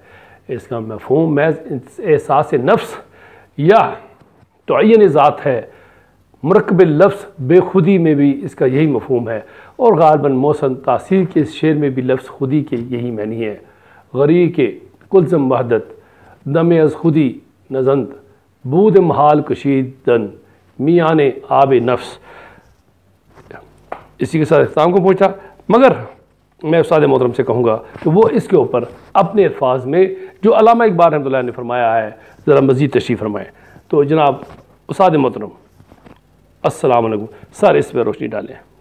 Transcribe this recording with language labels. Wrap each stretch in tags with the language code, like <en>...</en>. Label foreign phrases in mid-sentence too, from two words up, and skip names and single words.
<ur>اس کا مفہوم محض احساس نفس یا تعین ذات ہے۔ مرکب لفظ بے خودی میں بھی اس کا یہی مفہوم ہے، اور غالباً محسن تاثیر کے اس شعر میں بھی لفظ خودی کے یہی معنی ہے۔</ur> <fa>غریق کے کلزم وحدت دم از خودی نزند بود محال کشیدن میان آب نفس۔</fa> <ur>اسی کے ساتھ اختتام کو پہنچا، مگر میں استاد محترم سے کہوں گا کہ وہ اس کے اوپر اپنے الفاظ میں جو علامہ اقبال</ur> <ar>رحمۃ اللہ</ar> <ur>نے فرمایا ہے ذرا مزید تشریح فرمائیں۔ تو جناب استاد محترم</ur> <ar>السلام علیکم،</ar> <ur>سر اس پہ روشنی ڈالیں۔</ur>